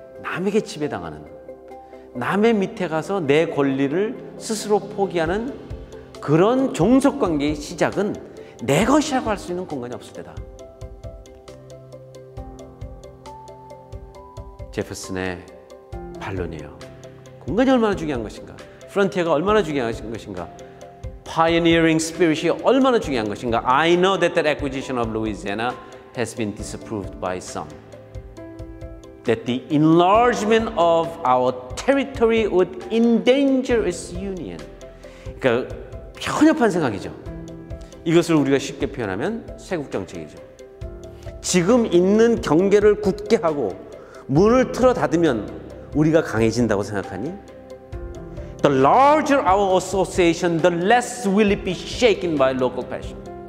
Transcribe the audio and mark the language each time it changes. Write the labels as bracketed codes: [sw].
[ko] 남에게 지배당하는, 남의 밑에 가서 내 권리를 스스로 포기하는 그런 종속관계의 시작은 내 것이라고 할 수 있는 공간이 없을 때다. 제퍼슨의 반론이에요. 공간이 얼마나 중요한 것인가? 프론티어가 얼마나 중요한 것인가? Pioneering spirit이 얼마나 중요한 것인가? [en] I know that the acquisition of Louisiana has been disapproved by some. That the enlargement of our territory would endanger its union. [ko] 그러니까 편협한 생각이죠. 이것을 우리가 쉽게 표현하면 세국 정책이죠. 지금 있는 경계를 굳게 하고 문을 틀어 닫으면 우리가 강해진다고 생각하니? [en] The larger our association, the less will it be shaken by local passion.